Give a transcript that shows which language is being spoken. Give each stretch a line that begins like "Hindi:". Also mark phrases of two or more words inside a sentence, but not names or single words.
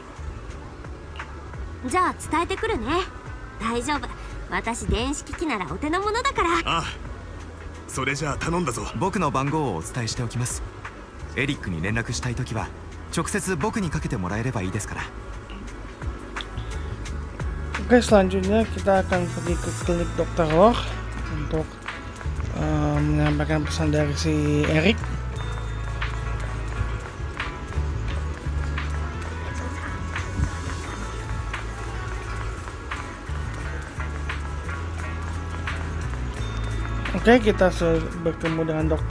Japanese: じゃあ伝えてくるね。大丈夫、私電子機器ならお手の物だから。ああ、それじゃあ頼んだぞ。僕の番号をお伝えしておきます。エリックに連絡したいときは直接僕にかけてもらえればいいですから。
Indonesian: Oke, selanjutnya kita akan pergi ke klinik Dr. Warlock untuk menyampaikan pesan dari si Eric. Oke, kita bertemu dengan Dr.